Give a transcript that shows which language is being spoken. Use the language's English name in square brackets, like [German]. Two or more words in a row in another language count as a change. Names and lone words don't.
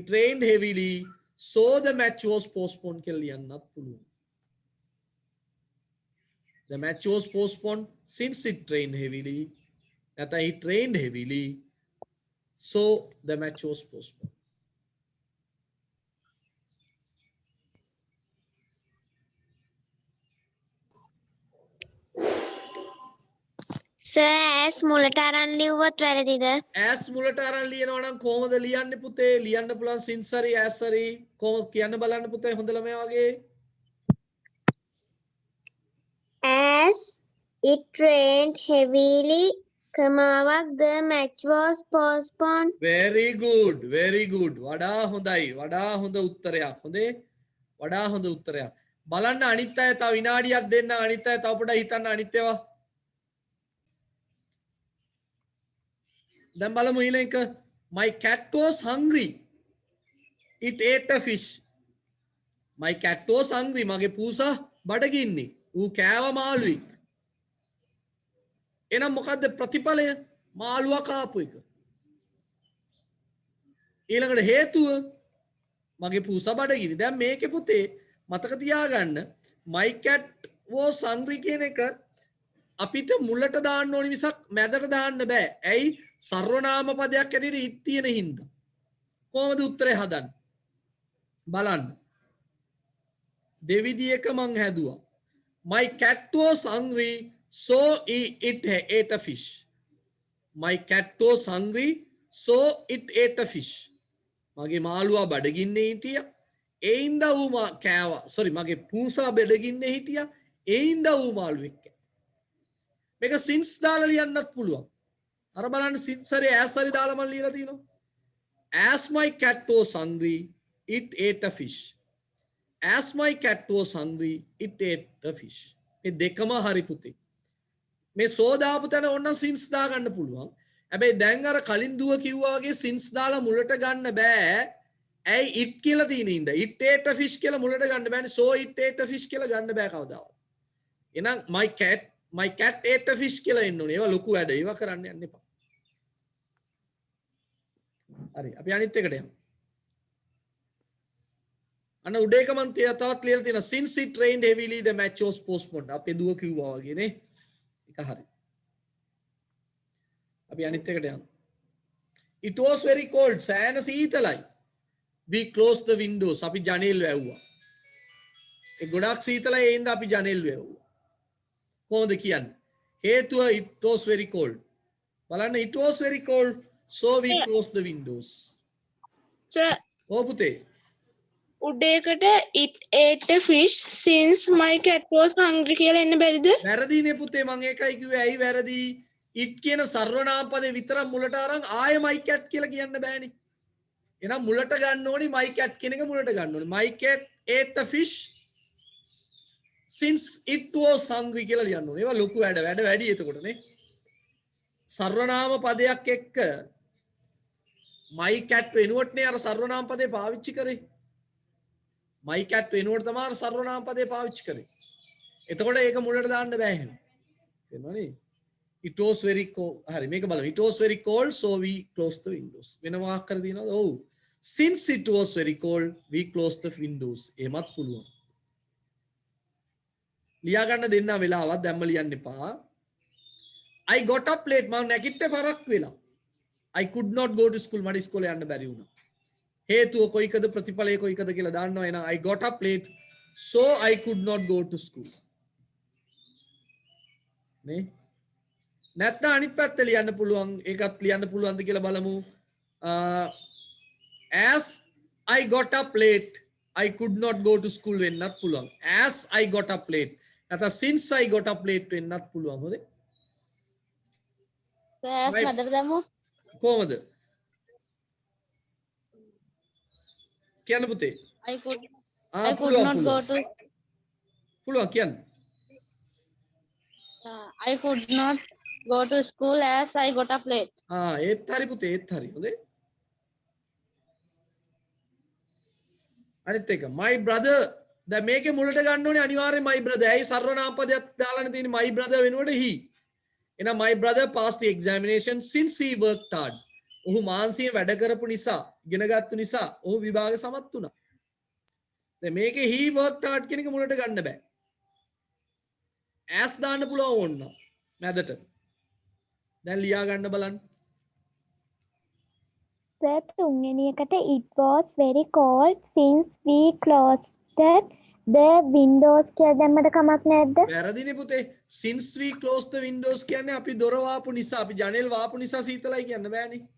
[English] it rained heavily so the match was postponed [Sinhala] කියලා ලියන්නත් පුළුවන්. [English] The match was postponed since it rained heavily. නැත්නම් it rained heavily, so the match was postponed. [Sinhala] Sir, as මුලට අරන් ලිව්වොත් වැරදිද? as මුලට අරන් ලියනවා නම් කොහොමද ලියන්නේ පුතේ? ලියන්න පුළුවන් since හරි as හරි කොහොමද කියන්න බලන්න පුතේ හොඳ ළමයා වගේ. [English] As it rained heavily, කමාවක් the match was postponed. very good, very good. [Sinhala] වඩා හොඳයි. වඩා හොඳ උත්තරයක්. හොඳේ? වඩා හොඳ උත්තරයක්. බලන්න අනිත් අය තව විනාඩියක් දෙන්න. අනිත් අය තව පොඩ්ඩක් හිතන්න අනිත් ඒවා. දැන් බලමු ඊළඟ. [English] My cat was hungry. It ate a fish. My cat was hungry. [Sinhala] මගේ පූසා බඩගින්නේ. ඌ කෑව මාළුවෙක්. එහෙනම් මොකද්ද ප්‍රතිඵලය? මාළුවා කාපු එක. ඊළඟට හේතුව මගේ පූසා බඩගිනි. දැන් මේකේ පුතේ මතක තියාගන්න [English] my cat was hungry [Sinhala] කියන එක අපිට මුලට දාන්න ඕනි මිසක් මැදට දාන්න බෑ. ඇයි? සර්වනාම පදයක් ඇටියට it තියෙන හින්දා. කොහොමද උත්තරේ හදන්නේ? බලන්න. දෙවිදියක මං හැදුවා. [English] My cat was hungry, so it ate a fish. My cat was hungry, so it ate a fish. [Sinhala] මගේ මාළුවා බඩගින්නේ හිටියා. ඒ හින්දා ඌ කෑවා. sorry මගේ පූසා බඩගින්නේ හිටියා. ඒ හින්දා ඌ මාළුවෙක් කෑවා. මේක since දාලා ලියන්නත් පුළුවන්. අර බලන්න since හරි as හරි දාලා මම ලියලා තිනවා. [English] As my cat was hungry, it ate a fish. As my cat was hungry, it ate a fish. [Sinhala] මේ දෙකම හරි පුතේ. මේ so දාපු තැන ඕන since දා ගන්න පුළුවන්. හැබැයි දැන් අර කලින් දුව කිව්වා වගේ since දාලා මුලට ගන්න බෑ. ඇයි it කියලා තියෙන ඉඳ. [English] it ate a fish [Sinhala] කියලා මුලට ගන්න බෑනේ. [English] so it ate a fish [Sinhala] කියලා ගන්න බෑ කවදාවත්. එහෙනම් [English] my cat ate a fish [Sinhala] කියලා එන්න ඕනේ. ඒවා ලොකු වැඩ. ඒවා කරන්න යන්න එපා. හරි. අපි අනිත් එකට යමු. අන්න උඩේක මන් තවත් ලියලා තියෙනවා [English] since it rained heavily the match was postponed. [Sinhala] අපේ දුව කිව්වා වගේ නේ. ඒක හරි. අපි අනිත් එකට යමු. [English] It was very cold. [Sinhala] සෑහෙන සීතලයි. [English] We closed the windows. [Sinhala] අපි ජනෙල් වැව්වා. ඒ ගොඩක් සීතලයි ඒ හින්දා අපි ජනෙල් වැව්වා. කොහොමද කියන්නේ? හේතුව [English] it was very cold. බලන්න it was very cold, so we closed the windows. Sir, [Sinhala] ඔව් පුතේ. [English] උඩේකට it ate a fish since my cat was hungry [Sinhala] කියලා එන්න බැරිද? වැරදිනේ පුතේ මම ඒකයි කිව්වේ. ඇයි වැරදි? it කියන සර්වනාම පදේ විතරක් මුලට අරන් ආයේ [English] my cat [Sinhala] කියලා කියන්න බෑනේ. එහෙනම් මුලට ගන්න ඕනි [English] my cat [Sinhala] කියන එක මුලට ගන්න ඕනි. [English] My cat ate a fish since it was hungry [Sinhala] කියලා ලියන්න ඕනේ. ඒවා ලොකු වැඩ වැඩි එතකොට නේ. සර්වනාම පදයක් එක්ක [English] my cat [Sinhala] වෙනුවට නේ අර සර්වනාම පදේ පාවිච්චි කරේ. [English] my cat [Sinhala] වෙනුවට තමයි අර සර්වනාම පදේ පාවිච්චි කරේ. එතකොට ඒක මුලට දාන්න බෑ එහෙනම්. තේරුණානේ? [English] It was very cold. [Sinhala] හරි මේක බලමු. [English] It was very cold, so we closed the windows. [Sinhala] වෙන මොකක් කර දිනවද? ඔව්. [English] Since it was very cold, we closed the windows. [Sinhala] එහෙමත් පුළුවන්. ලියා ගන්න දෙන්න වෙලාවක් දැම්ම ලියන්න එපා. [English] I got up late. [Sinhala] මම නැගිට්ට පරක් වෙලා. [English] I could not go to school. [Sinhala] මට ඉස්කෝලේ යන්න බැරි වුණා. හේතුව කොයිකද ප්‍රතිඵලය කොයිකද කියලා දාන්නවා. [English] එහෙනම් I got up late, so I could not go to school. [Sinhala] නේ? නැත්නම් අනිත් පැත්ත ලියන්න පුළුවන්. ඒකත් ලියන්න පුළුවන්ද කියලා බලමු. [English] As I got up late, I could not go to school [Sinhala] වෙන්නත් පුළුවන්. [English] As I got up late. නැත්නම් since I got up late [Sinhala] වෙන්නත් පුළුවන්. හොඳේ? Sir, මැදට දැම්මු. කොහමද? කියන්න පුතේ. [English] I could [Sinhala] පුළුවන්, [English] not go to [Sinhala] පුළුවන් කියන්න. [English] I could not go to school as I got up late. [Sinhala] ඒත් හරි පුතේ ඒත් හරි. හොඳේ? අනිත් එක [English] my brother [Sinhala] දැන් මේකේ මුලට ගන්න ඕනේ අනිවාර්යෙන් [English] my brother. [Sinhala] ඇයි සර්වනාම පදයක් දාලානේ තියෙන්නේ [English] my brother [Sinhala] වෙනුවට he. [English] එහෙනම් my brother passed the examination since he worked hard. [Sinhala] ඔහු මානසික වැඩ කරපු නිසා, ඉගෙන ගත්තු නිසා ඔහු විභාගෙ සමත් වුණා. දැන් මේකේ [English] he worked hard [Sinhala] කියන එක මුලට ගන්න බෑ. as දාන්න පුළුවන් ඕන්න. මැදට. දැන් ලියා ගන්න බලන්න. [English] Sir, [Sinhala] තුන්වෙනි එකට [English] it was very cold since we closed the windows [Sinhala] කියලා දැම්මට කමක් නැද්ද? වැරදිනේ පුතේ. [English] since we closed the windows [Sinhala] කියන්නේ අපි දොර වාපු නිසා අපි ජනෙල් වාපු නිසා සීතලයි කියන්න බෑනේ.